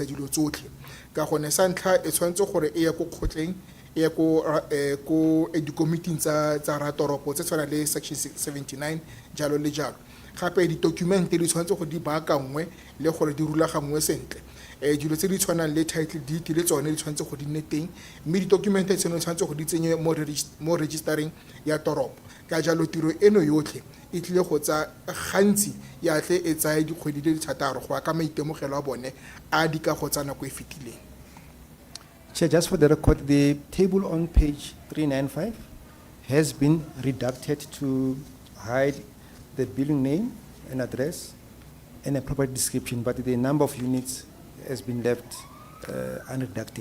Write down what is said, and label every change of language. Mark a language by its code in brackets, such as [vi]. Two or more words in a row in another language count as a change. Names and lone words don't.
[tn] dilo tsotlhe ka gonne sa ntlha e tshwanetse gore e ye ko kgotleng e ye ko dikomiting tsa ratoropo tse tshwana le Section 79 jalo le jalo gape di-documente di tshwanetse go di baakangwe le gore di rulaganngwe sentle dilo tse di tshwanang le [en] title deed [tn] le tsone di tshwanetse go di nne teng mme di-documente tseno di tshwanetse go di tsenye mo registereng ya toropo ka jalo tiro eno yotlhe e tlile go tsa gantsi ya tle e tsaya dikgwedi di le 6 go ya ka maitemogelo a bone a di ka go tsa nako e fetileng. [en] Chair, just for the record, the table on page 395 has been redacted to hide the building name and address and a property description, but the number of units has been left unredacted.